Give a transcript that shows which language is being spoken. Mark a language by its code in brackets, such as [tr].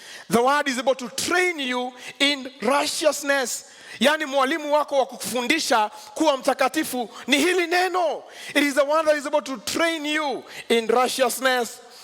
[en] The word is able to train you in righteousness. [sw] Yani mwalimu wako wa kukufundisha kuwa mtakatifu ni hili neno. [en] It is the one that is able to train you in righteousness.